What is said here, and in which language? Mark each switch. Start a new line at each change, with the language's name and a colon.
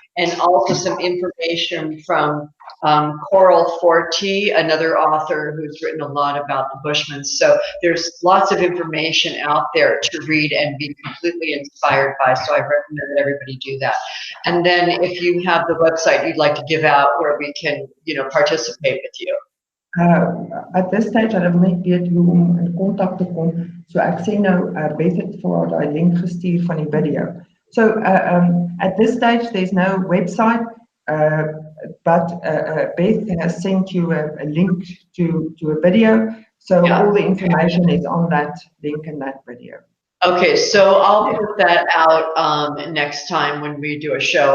English: And also some information from Coral Forti, another author who's written a lot about the Bushmen. So there's lots of information out there to read and be completely inspired by. So I recommend that everybody do that. And then if you have the website you'd like to give out where we can, participate with you. At this stage,
Afrikaans: I wil net weet hoe om in kontak te kom. So ek sê nou, Beth het vir haar daai link gestuur van die video.
English: So at this stage, there's no website, but Beth has sent you a link to a video. So all the information is on that link in that video. Okay, so I'll put that out next time when we do a show.